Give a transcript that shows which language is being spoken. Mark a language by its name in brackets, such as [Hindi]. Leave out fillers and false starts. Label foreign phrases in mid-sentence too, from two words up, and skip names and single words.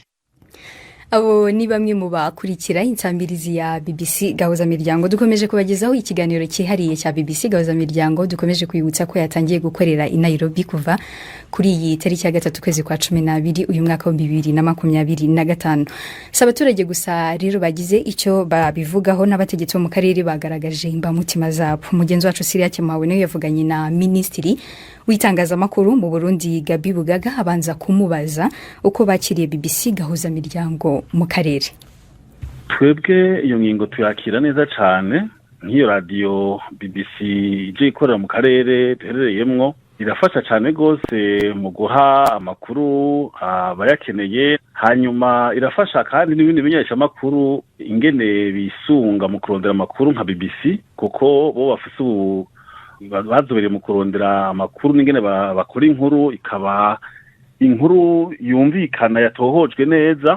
[Rundi] Abo ni bamwe mu bakurikira insambirizi ya BBC gahuzamiryango dukomeje kubagezaho ikiganiro cyihariye cya BBC gahuzamiryango dukomeje kwibutsa ko yatangiye gukorera i Nairobi kuva kuri iyi tariki ya 3 kwezi kwa 12 uyu mwaka wa 2025. [Kinyarwanda] Sabaturage gusa rero bagize icyo babivugaho n'abategetsi bo mu karere bagaragaje imbamutima zabo. [Rundi] Mugenzi wacu Siria Kimawe nawe yavuganye na Ministry w'itangazamakuru mu Burundi Gabi Bugaga abanza kumubaza uko bakiriye BBC gahuzamiryango mu karere. Twebwe iyo ngingo tuyakira neza cyane nk'iyo radio BBC ije ikorera mu karere duherereyemwo irafasha cyane gose mu guha amakuru abayakeneye hanyuma irafasha kandi n'ibindi bimenyesha amakuru ingene bisunga mu kurondera amakuru nka BBC kuko bo bafise bazobereye mu kurondera amakuru n'ingene bakora inkuru ikaba inkuru yumvikana yatohojwe neza.